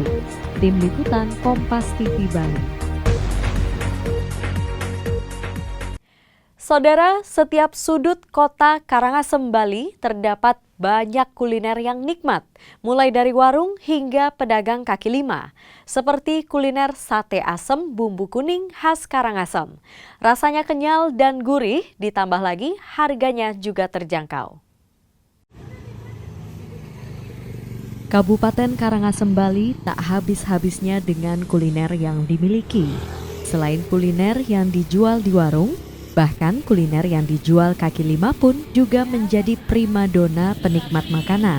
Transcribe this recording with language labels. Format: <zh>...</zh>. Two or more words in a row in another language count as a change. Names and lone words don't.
<id>Tim Liputan Kompas TV Bali. Saudara, setiap sudut kota Karangasem, Bali terdapat banyak kuliner yang nikmat, mulai dari warung hingga pedagang kaki lima, seperti kuliner sate asem bumbu kuning khas Karangasem. Rasanya kenyal dan gurih, ditambah lagi harganya juga terjangkau. Kabupaten Karangasem, Bali tak habis-habisnya dengan kuliner yang dimiliki. Selain kuliner yang dijual di warung, bahkan kuliner yang dijual kaki lima pun juga menjadi primadona penikmat makanan.</id>